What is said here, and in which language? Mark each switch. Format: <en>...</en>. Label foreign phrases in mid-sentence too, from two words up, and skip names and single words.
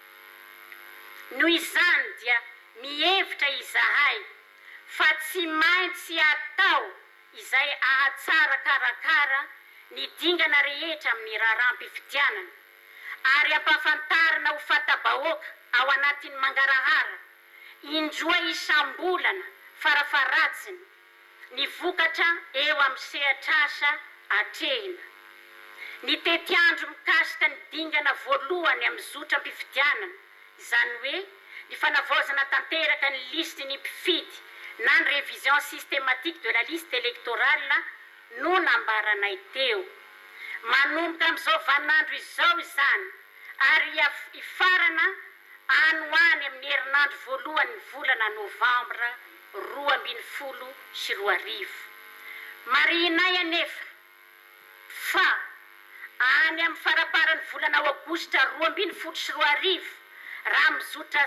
<mg>Noho izany dia mihevitra izahay fa tsy maintsy atao izay ahatsara karakara ny dingana rehetra amin'ny raharam-pifidianana ary ampahafantarina ho fatabahoaka ao anatin'ny mangarahara indroa isam-bolana farafaratsiny ny vokatra eo amin'ny sehatr'asa atrehina. Ny tetiandro mikasika ny dingana voalohany amin'ny zotram-pifidianana izany hoe ny fanavaozana tanteraka ny listy ny mpifidy na ny</mg> <fr>révision systématique de la liste électorale</fr> <mg>no nambaranay teo. Manomboka amin'izao vaninandro izao izany ary ifarana anoany amin'ny herinandro voalohany volana novambra 2020. Marinay anefa fa any amin'ny faraparan'ny volana aogositra 2020 raha mizotra</mg>